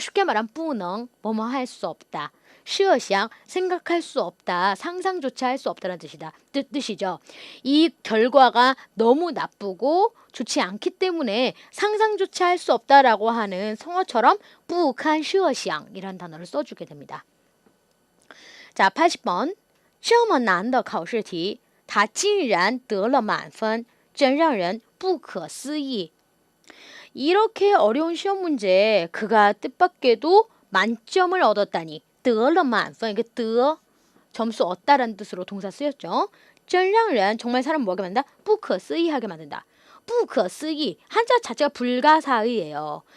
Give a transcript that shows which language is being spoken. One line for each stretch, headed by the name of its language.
Korean: 쉽게 말하면
Chinese: 不能
Korean: 뭐뭐 할 수 없다.
Chinese: 设想
Korean: 생각할 수 없다. 상상조차 할 수 없다는 뜻이죠. 이 결과가 너무 나쁘고 좋지 않기 때문에 상상조차 할 수 없다라고 하는 성어처럼 不堪设想 이란 단어를 써주게 됩니다. 자, 80번.
Chinese: 这么难的考试题他竟然得了满分真让人不可思议.
Korean: 이렇게 어려운 시험 문제에 그가 뜻밖에도 만점을 얻었다니.
Chinese: 得了满分.
Korean: 이게 得 점수 얻다라는 뜻으로 동사 쓰였죠.
Chinese: 真让人
Korean: 정말 사람 뭐하게 만든다? 不可思议하게 만든다. 不可思议 한자 자체가 불가사의예요.